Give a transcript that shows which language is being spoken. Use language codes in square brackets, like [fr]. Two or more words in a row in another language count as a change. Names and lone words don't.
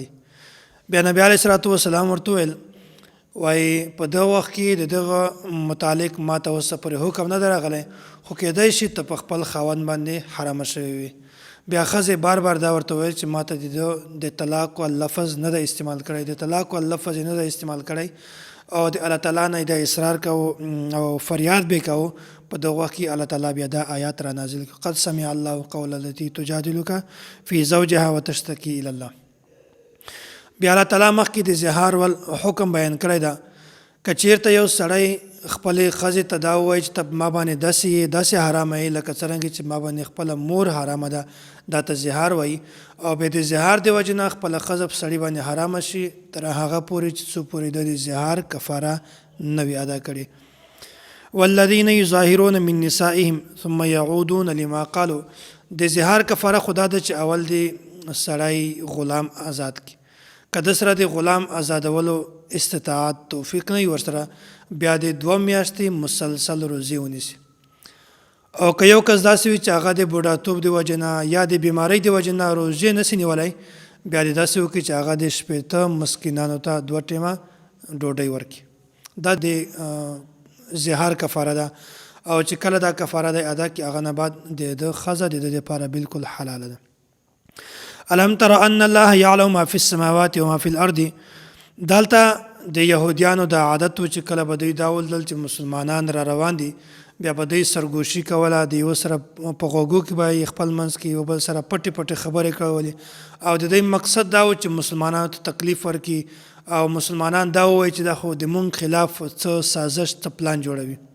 [ps] بیا نبی [ar] علیه الصلاۃ والسلام [ps] ورته ویل وایي په دغه وخت کې د دغه متعلق ما ته اوس پورې حکم نه دی راغلی، خو کیدای شي ته په خپل خاوند باندې حرامه شوې وي. بیا ښځې بار بار دا ورته ویل چې ما ته د طلاق و لفظ نه دی استعمال کړی، د طلاق و لفظ نه دی استعمال کړی او د الله تعالی نه د اصرار کو او فریاد به کو. په دغه وخت کې الله تعالی بیا دا آیات را نازل کړ: [ar] قد سمع الله قول التي تجادلك في زوجها وتشتكي الى الله. [ps] بیا الله تعالی مخکې د زهار ول حکم بیان کړی دا که چیرته یو سړی خپلې ښځې ته دا ووایي چې ته ما باندې داسې حرامه یې لکه څرنګه چې ما باندې خپله مور حرامه ده، دا ته زهار وایي او بیا د زهار د وجې نه خپله ښځه په سړي باندې حرامه شي تر هغه پورې چې څو پورې د زهار کفاره نه وي ادا کړې. [ar] والذین یظاهرون من نسائهم ثم یعودون لما قالوا. [ps] د زهار کفاره خدا ده چې اول د سړی غلام آزاد کړي. که د سره د غلام آزادولو استطاعت توفیق نه وي ورسره، بیا د 2 میاشتې مسلسل روزي ونیسي. او که یو کس داسې وي چې هغه د بوډاتوب د وجې نه یا د بیمارۍ د وجې نه روزي نسي نیولی، بیا د داسې وکړي چې هغه د 80 مسکینانو ته 2 ټیمه ډوډۍ ورکړي. دا د زهار کفاره ده او چې کله دا کفاره دی ادا کړي هغه نه بعد د ښځه د لپاره بالکل حلاله ده. [ar] الم تر ان الله يعلم ما في السماوات وما في الارض. [ps] دلته د يهوديانو د عادت چې کله به دوی دا ولدل چې مسلمانان را روان دي، بیا به دوی سرګوشي کوله، د یو سره په غوږو کې به خپل منځ کې یو بل سره پټې پټې خبرې کولې او د دوی مقصد دا و چې مسلمانانو ته تکلیف ورکړي او مسلمانان دا ووایي چې دا خو د مونږ خلاف څه سازش څه پلان جوړوي.